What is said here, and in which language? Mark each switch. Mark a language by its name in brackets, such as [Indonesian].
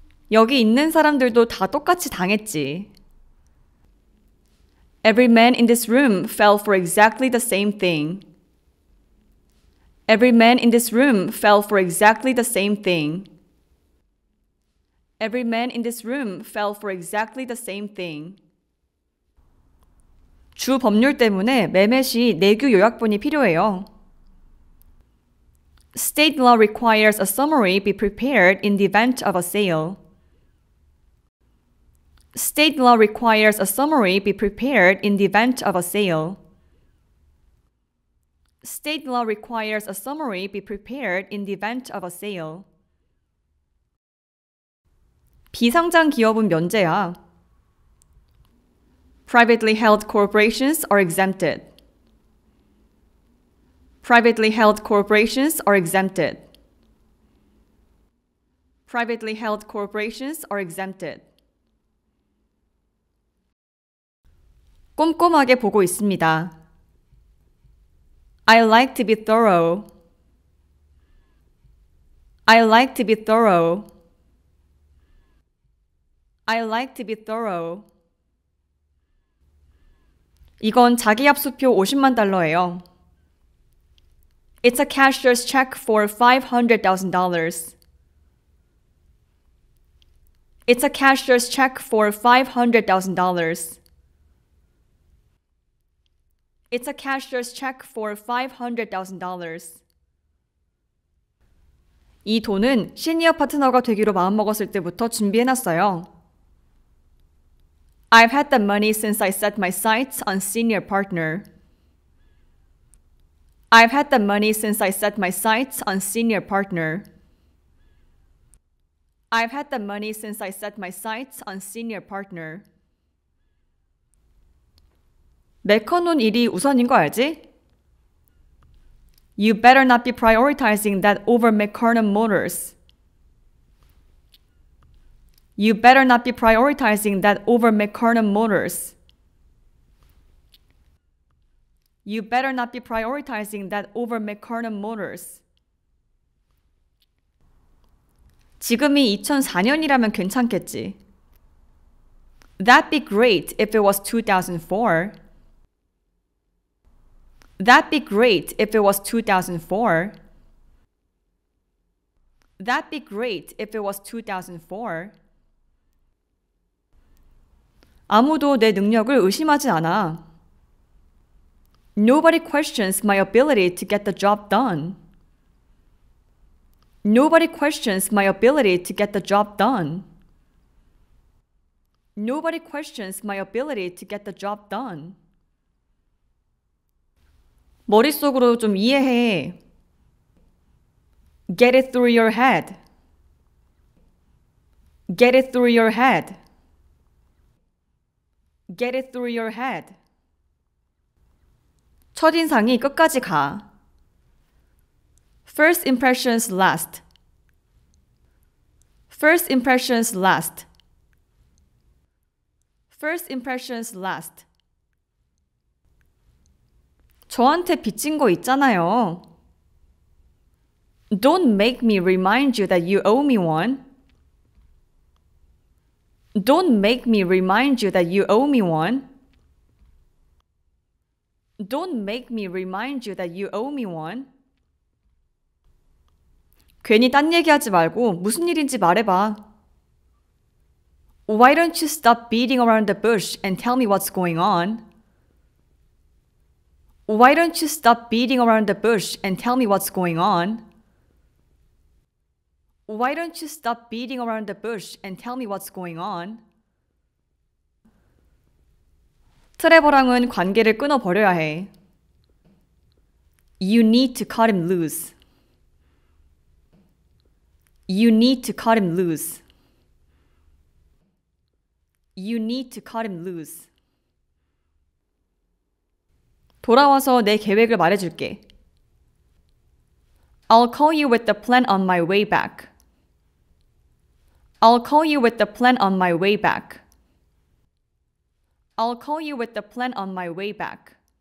[Korean] 여기 있는 사람들도 다 똑같이 당했지. [English] Every man in this room fell for exactly the same thing. Every man in this room fell for exactly the same thing. Every man in this room fell for exactly the same thing. [Korean] 주 법률 때문에 매매 시 내규 요약본이 필요해요. [English] State law requires a summary be prepared in the event of a sale. State law requires a summary be prepared in the event of a sale. State law requires a summary be prepared in the event of a sale. [Korean] 비상장 기업은 면제야. [English] Privately held corporations are exempted. Privately held corporations are exempted. Privately held corporations are exempted. [Korean] 꼼꼼하게 보고 있습니다. [English] I like to be thorough. I like to be thorough. I like to be thorough. [Korean] 이건 자기 압수표 50만 달러예요. [English] It's a cashier's check for $500,000. It's a cashier's check for $500,000. It's a cashier's check for $500,000. [Korean] 이 돈은 시니어 파트너가 되기로 마음먹었을 때부터 준비해놨어요. [English] I've had the money since I set my sights on senior partner. I've had the money since I set my sights on senior partner. I've had the money since I set my sights on senior partner. [Korean] 메커논 일이 우선인 거 알지? [English] You better not be prioritizing that over McKernan Motors. You better not be prioritizing that over McKernan Motors. You better not be prioritizing that over McKernan Motors. [Korean] 지금이 2004년이라면 괜찮겠지. [English] That'd be great if it was 2004. That'd be great if it was 2004. That'd be great if it was 2004. [Korean] 아무도 내 능력을 의심하지 않아. [English] Nobody questions my ability to get the job done. Nobody questions my ability to get the job done. Nobody questions my ability to get the job done. [Korean] 머릿속으로 좀 이해해. [English] Get it through your head. Get it through your head. Get it through your head. [Korean] 첫인상이 끝까지 가. [English] First impressions last. First impressions last. First impressions last. [Korean] 저한테 빚진 거 있잖아요. [English] Don't make me remind you that you owe me one. Don't make me remind you that you owe me one. Don't make me remind you that you owe me one. [Korean] 괜히 딴 얘기하지 말고 무슨 일인지 말해봐. [English] Why don't you stop beating around the bush and tell me what's going on? Why don't you stop beating around the bush and tell me what's going on? Why don't you stop beating around the bush and tell me what's going on? [Korean] 트레버랑은 관계를 끊어버려야 해. [English] You need to cut him loose. You need to cut him loose. You need to cut him loose. [Korean] 돌아와서 내 계획을 말해줄게. [English] I'll call you with the plan on my way back. I'll call you with the plan on my way back. I'll call you with the plan on my way back.